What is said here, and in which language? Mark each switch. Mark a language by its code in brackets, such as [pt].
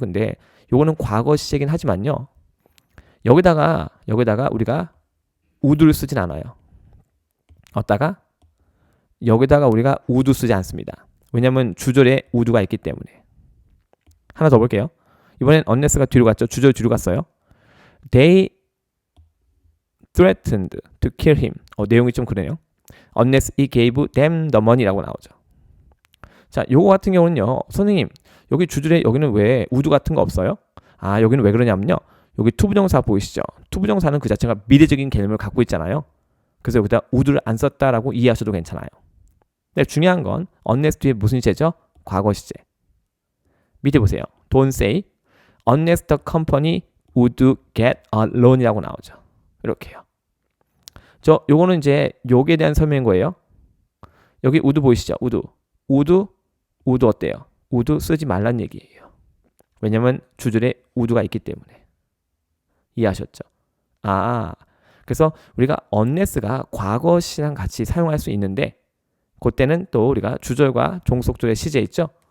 [ko] 근데 요거는 과거 시제긴 하지만요. 여기다가 우리가 would를 쓰진 않아요. 어디다가? 여기다가 우리가 would 쓰지 않습니다. 왜냐면 주절에 would가 있기 때문에. 하나 더 볼게요. 이번엔 unless가 뒤로 갔죠. 주절 뒤로 갔어요. [en] They threatened to kill him. [ko] 내용이 좀 그러네요. [en] Unless he gave them the money라고 나오죠. [ko] 자, 요거 같은 경우는요. 선생님, 여기 주절에 여기는 왜 would 같은 거 없어요? 여기는 왜 그러냐면요. 여기 투부정사 보이시죠? 투부정사는 그 자체가 미래적인 개념을 갖고 있잖아요. 그래서 여기다 would를 안 썼다라고 이해하셔도 괜찮아요. 근데 중요한 건 unless 뒤에 무슨 시제죠? 과거 시제. 밑에 보세요. [en] Don't say unless the company would get a loan이라고 나오죠. [ko] 이렇게요. 요거는 이제 요게 대한 설명인 거예요. 여기 would 보이시죠? would 어때요? would 쓰지 말란 얘기예요. 왜냐면 주절에 would가 있기 때문에. 이해하셨죠? 그래서 우리가 unless가 과거 시랑 같이 사용할 수 있는데 그때는 또 우리가 주절과 종속절의 시제 있죠?